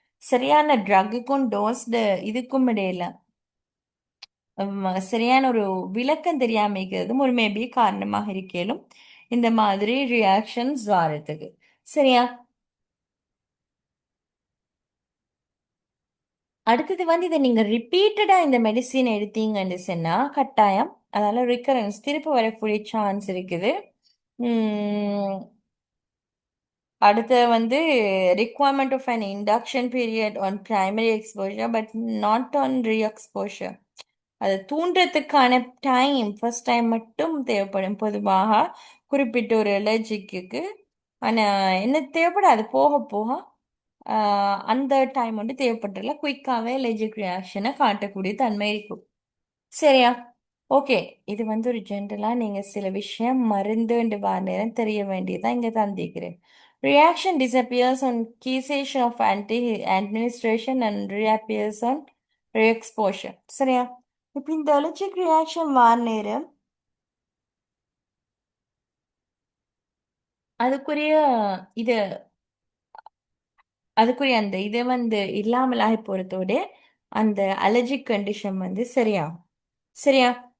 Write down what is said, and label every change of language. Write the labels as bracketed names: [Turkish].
[Tamil] சரியான ட்ரக்குக்கும் டோஸ் இதுக்கும் இடையில சரியான ஒரு விளக்கம் தெரியாம இருக்கிறதும் ஒரு மேபி காரணமாக இருக்கலும் இந்த மாதிரி ரியாக்ஷன்ஸ் வாரத்துக்கு. சரியா? அடுத்தது வந்து இதை நீங்க ரிப்பீட்டடா இந்த மெடிசின் எடுத்தீங்கன்னு சொன்னா கட்டாயம் அதனால ரிகரன்ஸ் திருப்பி வரக்கூடிய சான்ஸ் இருக்குது. உம் அடுத்து வந்து [English] requirement of an induction period on primary exposure but not on re-exposure. [Tamil] அது தூண்டுறதுக்கான டைம் ஃபர்ஸ்ட் டைம் மட்டும் தேவைப்படும் பொதுவாக. குறிப்பிட்ட ஒரு அலர்ஜிக்கு. ஆனா என்ன தேவைப்படாது போக போக அந்த டைம் வந்து தேவைப்பட்டுல குயிக்காவே அலர்ஜிக் ரியாக்ஷனை காட்டக்கூடிய தன்மை இருக்கும். சரியா? ஓகே. இது வந்து ஒரு ஜென்ரலா நீங்க சில விஷயம் மருந்துண்டு வர நேரம் தெரிய வேண்டியதா இங்க தந்திக்கிறேன். [English] Reaction disappears on cessation of anti administration and reappears on re-exposure. [Tamil] சரியா? இப்ப இந்த அலர்ஜிக் ரியாக்ஷன் வர நேரம் அதுக்குரிய இது அதுக்குரிய அந்த இதை வந்து இல்லாமலாகி போறதோட அந்த அலர்ஜிக் கண்டிஷன் வந்து சரியாகும். சரியா?